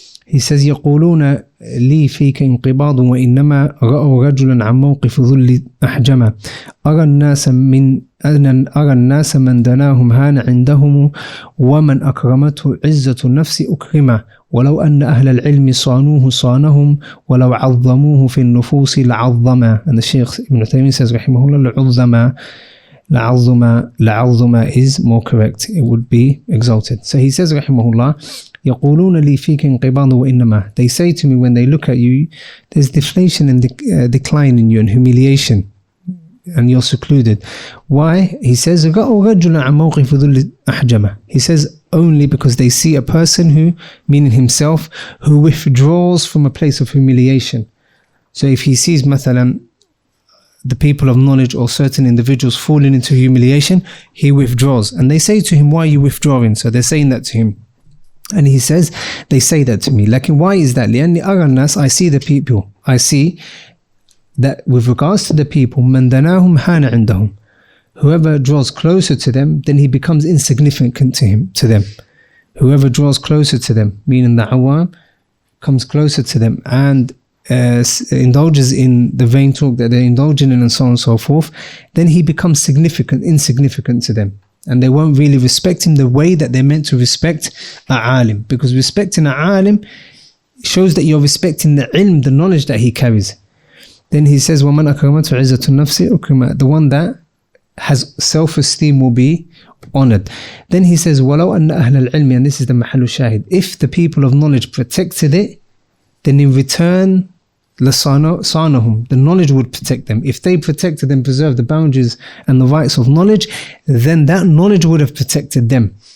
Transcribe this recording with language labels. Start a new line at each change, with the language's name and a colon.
English: He says
Arabic: يقولون لي فيك انقباض وإنما رأوا رجلا عن موقف ذل أحجما أرى الناس من دناهم هان عندهم ومن أكرمته عزة النفس أكرمه ولو أن أهل العلم صانوه صانهم ولو عظموه في النفوس لعظما.
English: And the Shaykh Ibn Taymiyyah says رحمه الله لعظما is more correct, it would be exalted. So he says رحمه الله
Arabic: يقولون لي فيك انقباض وإنما,
English: they say to me when they look at you, there's deflation and decline in you and humiliation, and you're secluded. Why? He says
Arabic: رأوا رجلا عن موقف ذل أحجمه.
English: He says only because they see a person who, meaning himself, who withdraws from a place of humiliation. So if he sees مثلا the people of knowledge or certain individuals falling into humiliation, he withdraws, and they say to him, why are you withdrawing? So they're saying that to him. And he says, they say that to me. Like, why is that?
Arabic: لأني أرى الناس,
English: I see the people. I see that with regards to the people,
Arabic: من دناهم حان عندهم.
English: Whoever draws closer to them, then he becomes insignificant to them. Whoever draws closer to them, meaning the awam, comes closer to them and indulges in the vain talk that they're indulging in and so on and so forth, then he becomes insignificant to them. And they won't really respect him the way that they're meant to respect a alim. Because respecting a alim shows that you're respecting the ilm, the knowledge that he carries. Then he says,
Arabic: وَمَنْ أَكْرَمَتْهُ عِزَّةُ النَّفْسِ أُكْرِمَ.
English: The one that has self-esteem will be honored. Then he says,
Arabic: وَلَوْ أَنَّ أَهْلَ الْعِلْمِ,
English: and this is the mahallu shahid, if the people of knowledge protected it, then in return, لَصَانَهُمْ, the knowledge would protect them. If they protected and preserved the boundaries and the rights of knowledge, then that knowledge would have protected them.